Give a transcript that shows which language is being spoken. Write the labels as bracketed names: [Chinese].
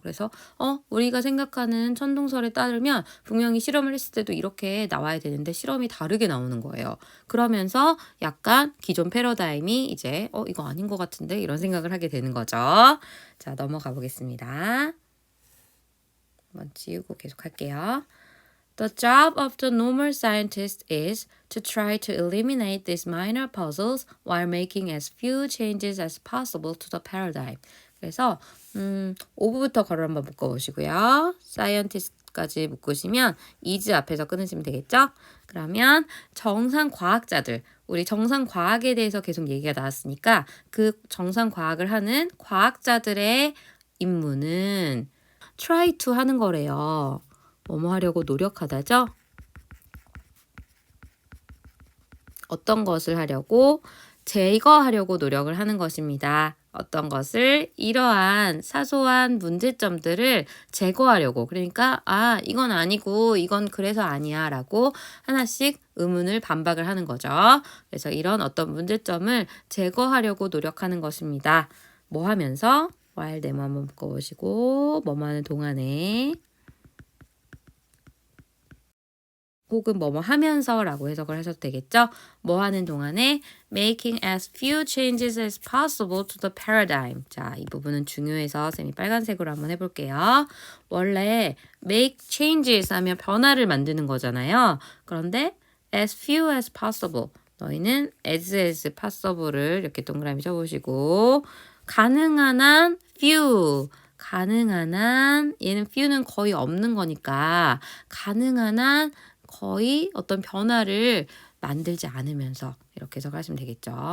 [Korean] 그래서 우리가 생각하는 천동설에 따르면 분명히 실험을 했을 때도 이렇게 나와야 되는데 실험이 다르게 나오는 거예요. 그러면서 약간 기존 패러다임이 이제 이거 아닌 것 같은데 이런 생각을 하게 되는 거죠. 자, 넘어가 보겠습니다. 한번 지우고 계속 할게요. [English] The job of the normal scientist is to try to eliminate these minor puzzles while making as few changes as possible to the paradigm. [Korean] 그래서 5부부터 괄호 한번 묶어보시고요. scientist까지 묶으시면 is 앞에서 끊으시면 되겠죠? 그러면 정상 과학자들, 우리 정상 과학에 대해서 계속 얘기가 나왔으니까 그 정상 과학을 하는 과학자들의 임무는 try to 하는 거래요. 뭐뭐 하려고 노력하다죠? 어떤 것을 하려고? 제거하려고 노력을 하는 것입니다. 어떤 것을 이러한 사소한 문제점들을 제거하려고. 그러니까 이건 아니고 이건 그래서 아니야 라고 하나씩 의문을 반박을 하는 거죠. 그래서 이런 어떤 문제점을 제거하려고 노력하는 것입니다. 뭐 하면서? while 네모 한번 묶어보시고 뭐뭐 하는 동안에 혹은 뭐뭐 하면서라고 해석을 하셔도 되겠죠. 뭐 하는 동안에 [English] making as few changes as possible to the paradigm. [Korean] 자, 이 부분은 중요해서 쌤이 빨간색으로 한번 해볼게요. 원래 make changes 하면 변화를 만드는 거잖아요. 그런데 [English] as few as possible. [Korean] 너희는 as possible을 이렇게 동그라미 쳐보시고 가능한 한 few. 가능한 한 얘는 few는 거의 없는 거니까 가능한 한 거의 어떤 변화를 만들지 않으면서 이렇게 해석하시면 되겠죠.